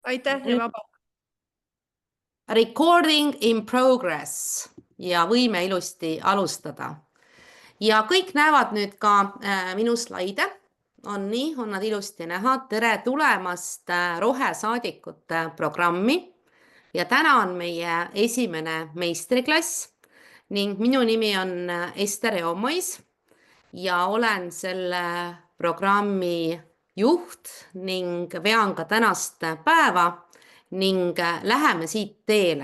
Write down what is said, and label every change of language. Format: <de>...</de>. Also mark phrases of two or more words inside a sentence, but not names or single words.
<et>aitäh ja vaba.</et> <en>Recording in progress</en> <et>ja võime ilusti alustada. Ja kõik näevad nüüd ka minu slaide. On nii, on nad ilusti näha. Tere tulemast rohesaadikute programmi. Ja täna on meie esimene meistriklass ning minu nimi on Ester Eomais ja olen selle programmi juht ning vean ka tänast päeva ning läheme siit teele.</et>